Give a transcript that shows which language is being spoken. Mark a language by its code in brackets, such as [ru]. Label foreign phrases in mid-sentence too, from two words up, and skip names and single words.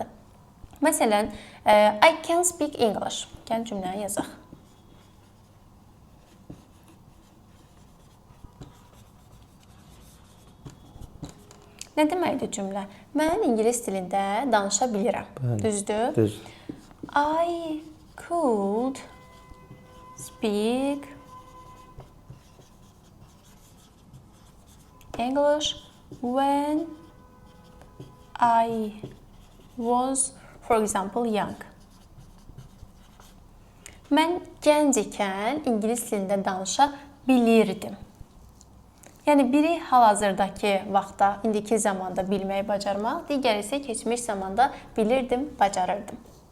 [az] Məsələn, [en] I can speak English. [az] Gəl cümləni yazaq. Nə deməkdir cümlə? Mən ingilis dilində danışa bilirəm. Düzdür? Düz. [en] I could speak English when I was, for example, young. [az] Mən gənc ikən ingilis dilində danışa bilirdim. Yəni biri hal-hazırdakı vaxtda, indiki zamanda bilməyi bacarmaq, digəri isə keçmiş zamanda bilirdim, bacarırdım.